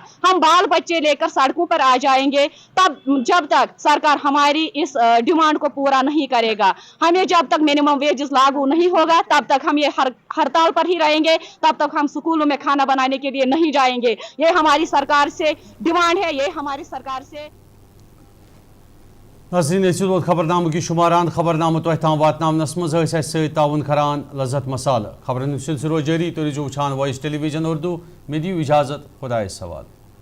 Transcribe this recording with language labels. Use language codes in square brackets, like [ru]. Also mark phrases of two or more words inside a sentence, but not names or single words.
[ur] ہم بال بچے لے کر سڑکوں پر آ جائیں گے تب, جب تک سرکار ہماری اس ڈیمانڈ کو پورا نہیں کرے گا. ہمیں جب تک [en] minimum wages [ur] لاگو نہیں ہوگا تب تک ہم یہ ہڑتال پر ہی رہیں گے, تب تک ہم سکولوں میں کھانا بنانے کے لیے نہیں جائیں گے. یہ ہماری سرکار سے ڈیمانڈ ہے, یہ ہماری سرکار سے. [ks] ناظرین اس خبرنامہ کی شماران, خبرنامہ تہ تام واتناونس مز ست تعاون کران لذت مسالہ. خبرن سلسلہ روز جاری, تھی روزو وچھان وائس ٹیلی ویژن اردو. مے دیو اجازت, خدا حوالہ.